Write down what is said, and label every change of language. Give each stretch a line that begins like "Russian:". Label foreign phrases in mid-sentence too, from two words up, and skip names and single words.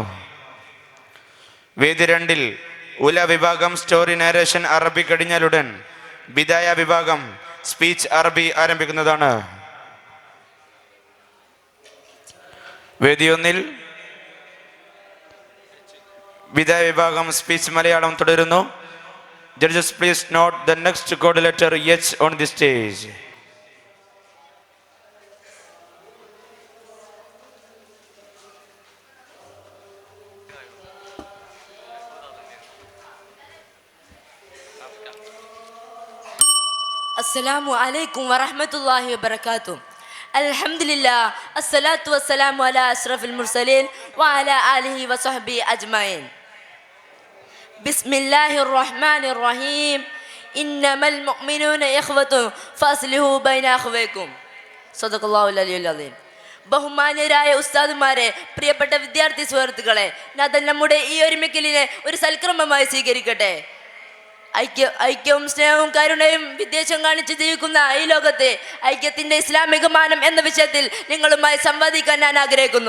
Malayalam: വേദി 2 ഉല വിഭാഗം
English: story narration
Malayalam: അറബി കഴിഞ്ഞാലുടൻ ബിദായ വിഭാഗം സ്പീച്ച് അറബി ആരംഭിക്കുന്നതാണ്. വേദി ഒന്നിൽ വിദായ വിഭാഗം സ്പീച്ച് മലയാളം തുടരുന്നു.
English: Judges please note the next code letter H on the stage.
Arabic: السلام عليكم ورحمة الله وبركاته. الحمد لله الصلاة والسلام على أشرف المرسلين وعلى آله وصحبه أجمعين. بسم الله الرحمن الرحيم. إنما المؤمنون إخوة فأصلحوا بين أخويكم. صدق الله العلي العظيم.
Malayalam: ബഹുമാന്യരായ ഉസ്താദുമാരെ, പ്രിയപ്പെട്ട വിദ്യാർത്ഥി സുഹൃത്തുക്കളെ, ഞാൻ നമ്മുടെ ഈ ഒരുമിക്കലിനെ ഒരു സൽക്രമമായി സ്വീകരിക്കട്ടെ. ഐക്യവും സ്നേഹവും കരുണയും വിദ്വേഷം കാണിച്ച് ജീവിക്കുന്ന ഈ ലോകത്തെ ഐക്യത്തിന്റെ ഇസ്ലാമിക മാനം എന്ന വിഷയത്തിൽ നിങ്ങളുമായി സംവാദിക്കാൻ ഞാൻ ആഗ്രഹിക്കുന്നു.